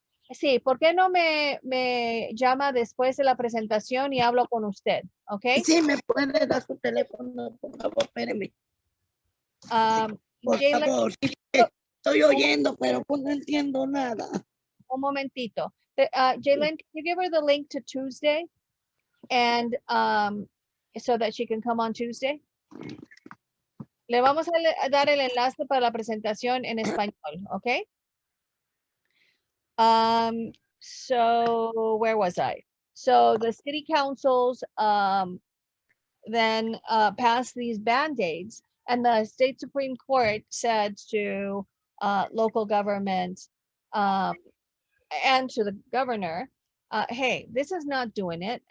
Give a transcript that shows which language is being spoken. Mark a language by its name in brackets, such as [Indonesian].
[Spanish] Sí, ¿por qué no me llama después de la presentación y hablo con usted? ¿Ok? Sí, me puede dar su teléfono, por favor, espéreme. Jayla, Por favor. Estoy oyendo, pero pues no entiendo nada. Un momentito. [English] Jalen, can you give her the link to Tuesday? And so that she can come on Tuesday. [Spanish] Le vamos a dar el enlace para la presentación en español, ¿ok? [English] So where was I? So the city councils then passed these band-aids, and the state Supreme Court said to local government and to the governor, hey, this is not doing it.